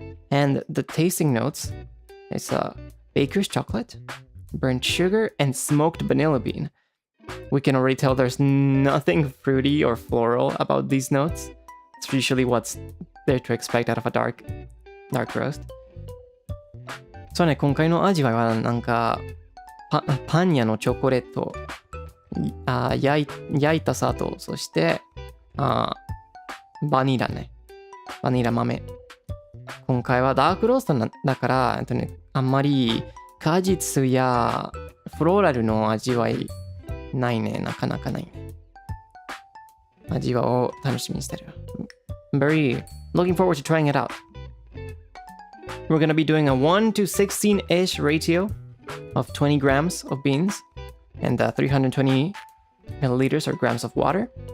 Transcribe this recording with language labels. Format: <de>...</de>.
<en>And the tasting notes is baker's chocolate, burnt sugar, and smoked vanilla bean. We can already tell there's nothing fruity or floral about these notes. It's usually what's there to expect out of a dark roast.</en> <ja>そうね、今回の味はなんかパン屋のチョコレート、焼いた砂糖、そしてバニラね。バニラ豆。今回はダークローストだから、あんまり果実やフローラルの味わいないね、なかなかないね。味を楽しみにしてる。</ja> <en>Very looking forward to trying it out. We're gonna be doing a 1 to 16-ish ratio of 20 grams of beans and 320 milliliters or grams of water.</en>